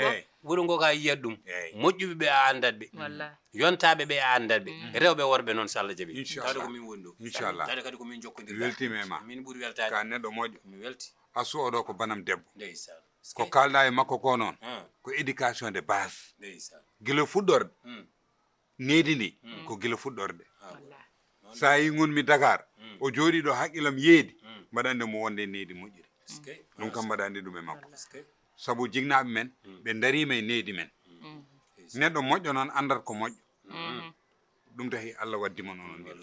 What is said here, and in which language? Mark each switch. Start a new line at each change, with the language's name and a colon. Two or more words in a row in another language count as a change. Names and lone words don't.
Fula: eyyi wuuro ngo ka yiyat ɗum Eyyi. moƴƴuɓe ɓe a andat ɓe wallahi yontaɓe ɓe a andat ɓe rewɓe worɓe noon so Allah jaaɓi Inchallah. tawde ko min woni ɗo Inchallah. tawde kadi ko min jokkodirɗa weltima e ma min ɓuuri weltade ka neɗɗo moƴƴo mi welti asu oɗo ko banam debbo ndeysan ko kalɗa e makko ko noon Ah,
French: ko éducation de base
Fula: ndeysan guila fuɗɗorde needi ndi ko guila fuɗɗorde wallahi sa yi gonmi Dakar o jooɗi ɗo haqqillam yeedi mbaɗande mo wonde needi moƴƴiri eskey ɗum kam mbaɗandi ɗum e makko eskey saabu jignaɓe men ɓe darima e needi men neɗɗo moƴƴo noon andat ko moƴƴo ɗum tahi Allah waddima noon mbiɗa